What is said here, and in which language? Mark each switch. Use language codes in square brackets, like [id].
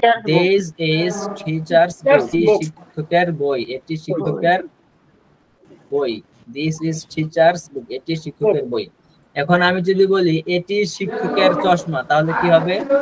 [en] This is teachers book, [bn] শিক্ষকের বই, এটি শিক্ষকের বই। [en] This is teachers book, [bn] এটি শিক্ষকের বই। এখন আমি যদি বলি এটি শিক্ষকের চশমা, তাহলে কি হবে?